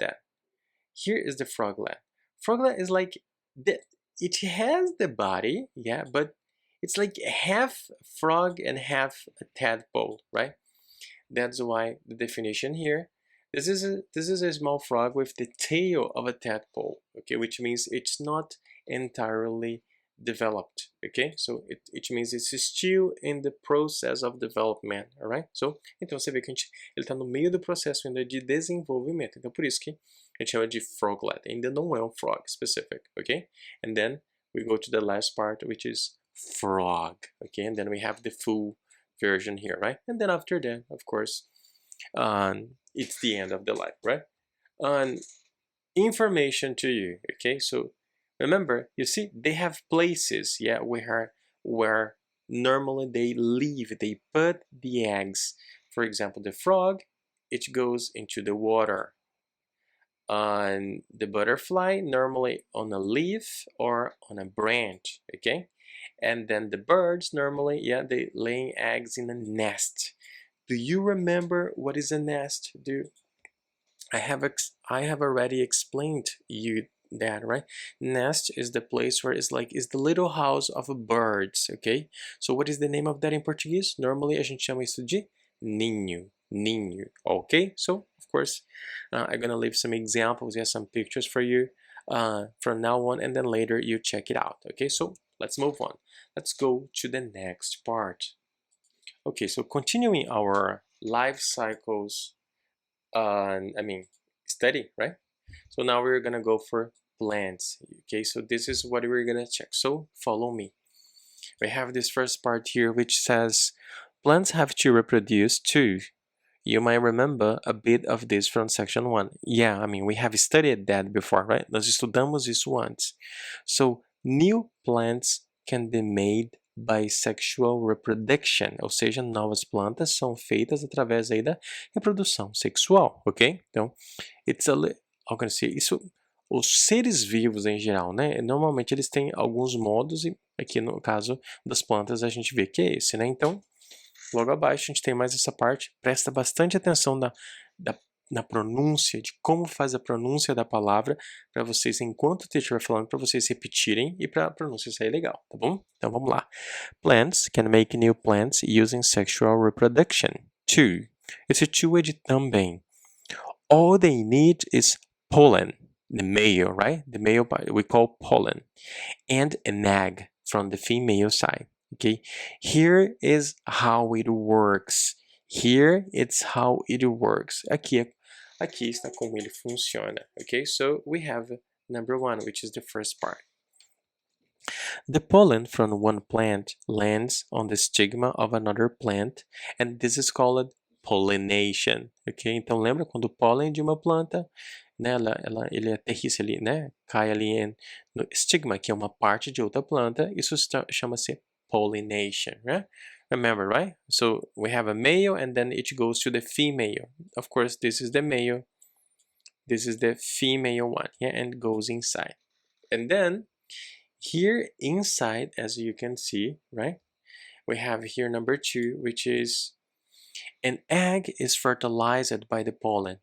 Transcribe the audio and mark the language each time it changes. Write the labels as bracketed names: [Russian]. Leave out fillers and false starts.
[English] That here is the froglet. Froglet is like it has the body, yeah, but it's like half frog and half a tadpole, right? That's why the definition here. This is a small frog with the tail of a tadpole, okay, which means it's not entirely developed, okay? So it means it's still in the process of development, alright? [Portuguese] So, então você vê que ele está no meio do processo ainda de desenvolvimento, então por isso que a gente chama de froglet, ainda não é um frog specific, okay? [English] And then we go to the last part, which is frog, okay? And then we have the full version here, right? And then after that, of course, it's the end of the life, right? Information to you, okay? So remember, you see, they have places, yeah, where normally they live. They put the eggs. For example, the frog, it goes into the water. On the butterfly, normally on a leaf or on a branch, okay? And then the birds normally, yeah, they laying eggs in a nest. Do you remember what is a nest? I have already explained you that, right? Nest is the place where it's the little house of birds, okay? So what is the name of that in Portuguese? [Portuguese] Normally a gente chama isso de ninho. Ninho, okay? [English] So of course, I'm gonna leave some examples, yeah, some pictures for you from now on, and then later you check it out, okay? So let's move on. Let's go to the next part. Okay, so continuing our life cycles, study, right? So now we're gonna go for plants, okay? So this is what we're gonna check, so follow me. we have this first part here which says plants have to reproduce too. You might remember a bit of this from section 1. Yeah, I mean, we have studied that before, right? [Portuguese] Nós estudamos isso antes. [English] So, new plants can be made by sexual reproduction, [Portuguese] ou seja, novas plantas são feitas através aí da reprodução sexual, ok? Então, [English] how can I say? [Portuguese] Isso, os seres vivos em geral, né? Normalmente eles têm alguns modos e aqui no caso das plantas a gente vê que é esse, né? Então, logo abaixo a gente tem mais essa parte, presta bastante atenção na pronúncia, de como faz a pronúncia da palavra, para vocês, enquanto o teacher vai falando, para vocês repetirem e para a pronúncia sair legal, tá bom? Então vamos lá. [English] Plants can make new plants using sexual reproduction. Two. [Portuguese] Esse two é de também. [English] All they need is pollen, the male, right? The male we call pollen, and an egg from the female side. Okay, here is how it works. Here it's how it works. [Portuguese] Aqui está como ele funciona. [English] Okay, so we have number 1, which is the first part. The pollen from one plant lands on the stigma of another plant, and this is called pollination. [Portuguese] Okay, então lembra quando o pólen de uma planta, né, ele aterrissa ali, né, cai ali no estigma, que é uma parte de outra planta, isso chama-se pollination, right? [English] Remember, right? So we have a male and then it goes to the female. Of course, this is the male. This is the female one, yeah, and goes inside. And then here inside, as you can see, right? We have here number 2, which is an egg is fertilized by the pollen.